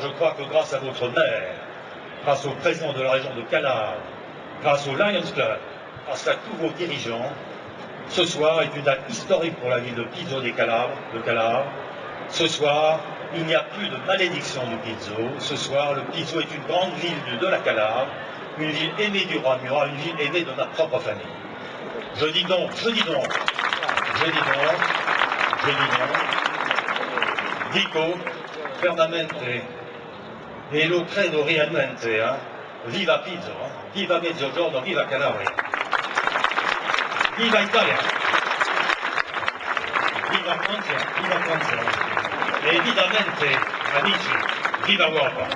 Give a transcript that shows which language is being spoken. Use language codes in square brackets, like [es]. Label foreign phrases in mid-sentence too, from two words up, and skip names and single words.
[fr] Je crois que grâce à votre maire, grâce au président de la région de Calabre, grâce au Lions Club, grâce à tous vos dirigeants, ce soir est une date historique pour la ville de Pizzo de Calabre. Ce soir, il n'y a plus de malédiction du Pizzo. Ce soir, le Pizzo est une grande ville de la Calabre, une ville aimée du roi Murat, une ville aimée de ma propre famille. Je dis donc, [it] dico fermamente e lo credo realmente, viva Pizzo, viva Mezzogiorno, viva Calabria, viva Italia, viva Francia, e evidentemente, amici, viva Europa.